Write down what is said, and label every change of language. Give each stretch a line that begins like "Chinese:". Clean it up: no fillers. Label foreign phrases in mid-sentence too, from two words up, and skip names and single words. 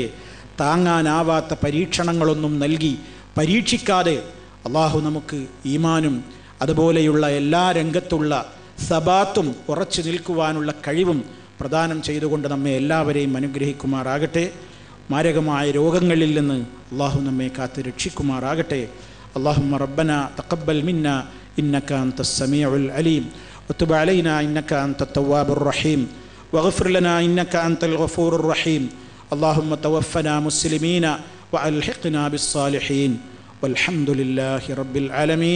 Malayalam: താങ്ങാനാവാത്ത പരീക്ഷണങ്ങളൊന്നും നൽകി പരീക്ഷിക്കാതെ അള്ളാഹു നമുക്ക് ഈമാനും അതുപോലെയുള്ള എല്ലാ രംഗത്തുള്ള സബാത്തും ഉറച്ചു നിൽക്കുവാനുള്ള കഴിവും പ്രദാനം ചെയ്തുകൊണ്ട് നമ്മെ എല്ലാവരെയും അനുഗ്രഹിക്കുമാറാകട്ടെ. മാരകമായ രോഗങ്ങളിൽ നിന്ന് അള്ളാഹു നമ്മെ കാത്ത് രക്ഷിക്കുമാറാകട്ടെ.
Arabic: اللهم ربنا تقبل منا إنك أنت السميع العليم وتب علينا إنك أنت التواب الرحيم واغفر لنا إنك أنت الغفور الرحيم. اللهم توفنا مسلمين وألحقنا بالصالحين والحمد لله رب العالمين.